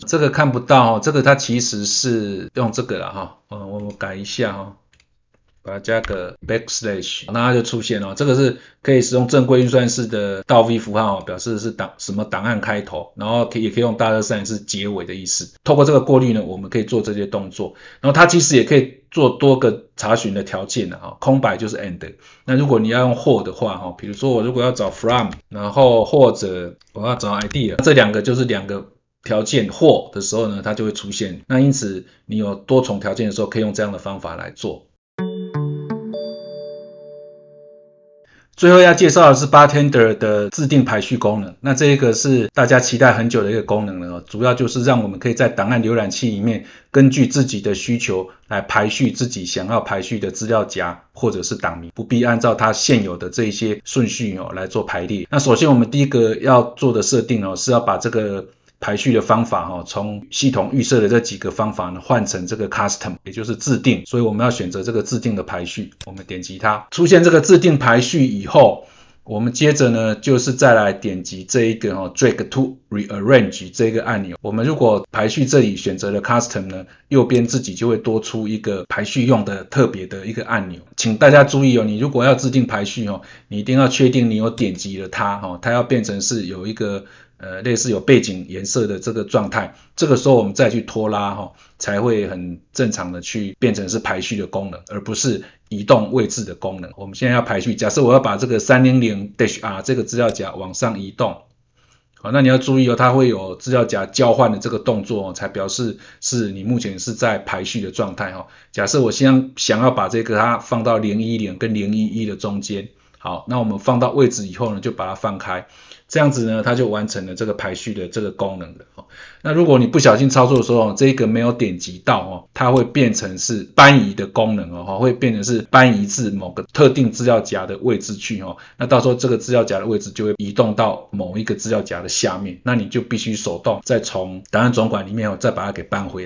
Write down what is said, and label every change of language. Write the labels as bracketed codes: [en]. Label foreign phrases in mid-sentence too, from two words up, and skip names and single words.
[zh] 這個看不到，這個它其實是用這個啦我改一下把它加個 backslash， 那它就出現了。這個是可以使用正規運算式的倒 V 符號，表示是什麼檔案開頭，然後也可以用$是結尾的意思。透過這個過濾呢，我們可以做這些動作。然後它其實也可以做多個查詢的條件空白就是 and。那如果你要用或的話，比如說我如果要找 from，然後或者我要找 idea， 這兩個就是兩個條件或的時候呢，它就會出現。那因此你有多重條件的時候，可以用這樣的方法來做。最後要介紹的是 Bartender 的自定排序功能。那這個是大家期待很久的一個功能了，主要就是讓我們可以在檔案瀏覽器裡面根據自己的需求來排序自己想要排序的資料夾或者是檔名，不必按照它現有的這一些順序來做排列。那首先我們第一個要做的設定是要把這個排序的方法從系統預設的這幾個方法呢換成這個 custom， 也就是自定。所以我們要選擇這個自定的排序，我們點擊它，出現這個自定排序以後， 我們接着呢，就是再來點擊這一個 [en] drag to rearrange [zh] 這個按鈕。我們如果排序這裡選擇了 custom 呢，右邊自己就會多出一個排序用的特別的一個按鈕。請大家注意你如果要制定排序你一定要確定你有點擊了它它要變成是有一個類似有背景顏色的這個狀態，這個時候我們再去拖拉才會很正常的去變成是排序的功能，而不是移動位置的功能。我們現在要排序，假設我要把這個 300-R 這個資料夾往上移動，好，那你要注意它會有資料夾交換的這個動作才表示是你目前是在排序的狀態假設我想要把这個它放到010跟011的中間，好，那我們放到位置以後呢，就把它放開，這樣子呢，它就完成了這個排序的這個功能了。那如果你不小心操作的時候，這個沒有點擊到它會變成是搬移的功能會變成是搬移至某個特定資料夾的位置去那到时候這個資料夾的位置就會移動到某一個資料夾的下面，那你就必須手動再從檔案總管裡面再把它給搬回來。